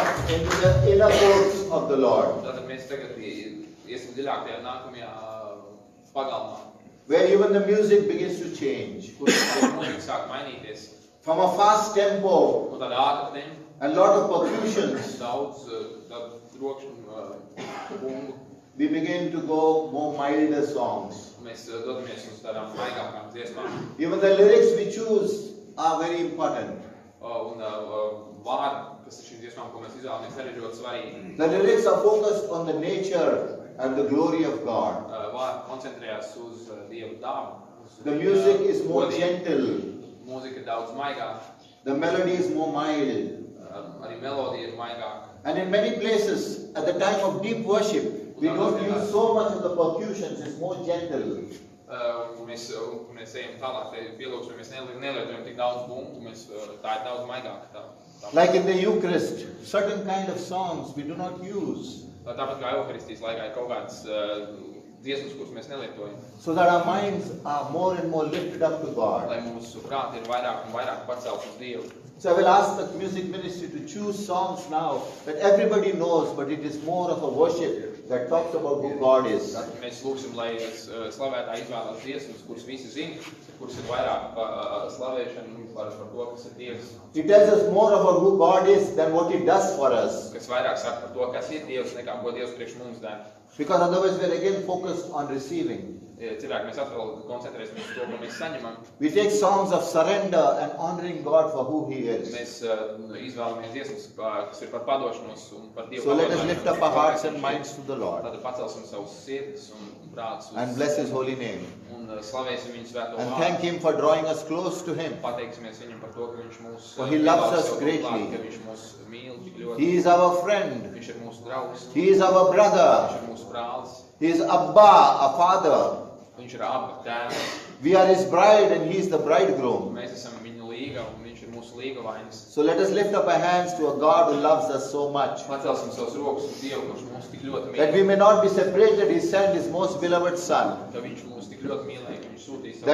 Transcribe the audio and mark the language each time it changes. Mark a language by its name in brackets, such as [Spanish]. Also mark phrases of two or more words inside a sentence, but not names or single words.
[English] into the inner courts of the Lord, [Latvian] Tātad mēs tagad iesim dziļāk tajā nākamajā pagalmā, [English] where even the music begins to change. [Latvian] kur mūzika sāk mainīties. [English] From a fast tempo [Latvian] Un tāda ātra tempa, [English] and lot of percussions, [Latvian] daudz tādu trokšņu, bungu. [English] we begin to go more milder songs. [Latvian] Mēs dodamies uz tādām maigākām dziesmām. [English] Even the lyrics we choose are very important. [Latvian] Un vārdi, kas ir šīm dziesmām, ko mēs izvēlamies, arī ļoti svarīgi. [English] The lyrics are focused on the nature and the glory of God. [Latvian] Vārdi koncentrējās uz Dievu dabu. [English] The music is more gentle. [Latvian] Mūzika ir daudz maigāka. [English] The melody is more mild. [Latvian] Arī melodija ir maigāka. [English] And in many places, at the time of deep worship, we don't use so much of the percussions, it's more gentle. [Latvian] Mēs ejam tālāk, pielūgsmē mēs nelietojam tik daudz bungu, tā ir daudz maigāka. [English] Like in the Eucharist, certain kind of songs we do not use. [Latvian] Tāpat kā Euharistijas laikā ir kaut kādas dziesmas, kuras mēs nelietojam. [English] So that our minds are more and more lifted up to God. [Latvian] Lai mūsu prāti ir vairāk un vairāk pacelt uz Dievu. [English] So I will ask the music ministry to choose songs now that everybody knows, but it is more of a worship that talks about who God is. [Latvian] Mēs lūgsim, lai slavētāji izvēlās dziesmas, kuras visi zina, kuras ir vairāk slavēšana par to, kas ir Dievs. [English] It tells us more about who God is than what He does for us. [Latvian] Kas vairāk saka par to, kas ir Dievs, nekā ko Dievs priekš mums dara. [English] Because otherwise we are again focused on receiving. [Latvian] Cilvēki, mēs atkal koncentrēsimies uz to, ko mēs saņemam. [English] We take songs of surrender and honoring God for who He is. [Latvian] Mēs izvēlamies dziesmas, kas ir par padošanos un par Dievu. [English] So let us lift up our hearts and minds to the Lord [Latvian] Tad pacelsim savus sirdis un prātus [English] and bless His holy name. [Latvian] un slavēsim viņu svēto [English] And [Latvian] vārdu. [English] thank Him for drawing us close to Him. [Latvian] Pateiksimies viņam par to, ka viņš mūs [English] For He loves us [Latvian] savu [English] greatly. [Latvian] klāt, ka viņš mūs mīl tik ļoti. [English] He is our friend. [Latvian] Viņš ir mūsu draugs. [English] He is our [Latvian] Viņš [English] brother. [Latvian] ir mūsu brālis. [English] He is Abba, a father. [Latvian] Viņš ir abi tēvs. [English] We are His bride and He is the bridegroom. [Latvian] Mēs esam viņa līga un viņš ir mūsu līgavainis. [English] So let us lift up our hands to a God who loves us so much, [Latvian] Pacelsim savus rokas uz Dievu, kurš mūs tik ļoti [English] that we [Latvian] mīl. [English] may not be separated. He sent His most beloved Son, [Latvian] Ka viņš mūs tik ļoti mīlēja, ka viņš sūtīja savu